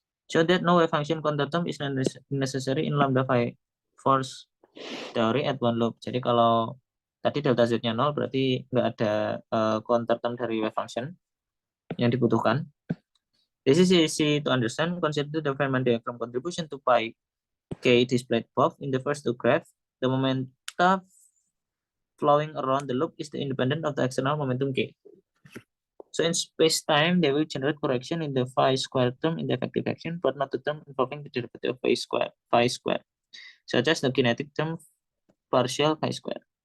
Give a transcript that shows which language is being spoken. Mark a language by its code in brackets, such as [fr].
[en] So that no wave function counter term is necessary in lambda phi force theory at one loop. [id] Jadi kalau tadi delta Z-nya 0 berarti nggak ada counter term dari wave function yang dibutuhkan. [en] This is easy to understand. Consider the Feynman diagram contribution to pi k displayed above in the first two graphs. The momentum flowing around the loop is the independent of the external momentum k. So in space-time, they will generate correction in the phi square term in the effective action, but not the term involving the derivative of phi square, such as the kinetic term partial phi square.